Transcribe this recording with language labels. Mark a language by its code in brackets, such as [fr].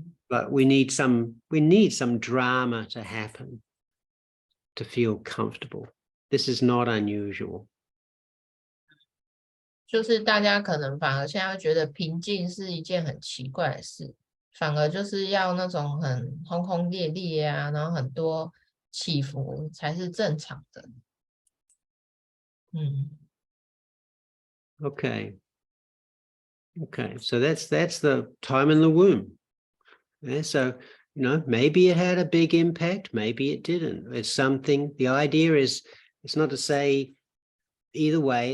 [en] But we need some drama to happen to feel comfortable. This is not unusual. [zh] 就是大家可能反而现在会觉得平静是一件很奇怪的事，反而就是要那种很轰轰烈烈啊，然后很多起伏才是正常的。 [en] Okay, so that's the time in the womb. Yeah, so maybe it had a big impact, maybe it didn't. It's something. The idea is, it's not to say either way.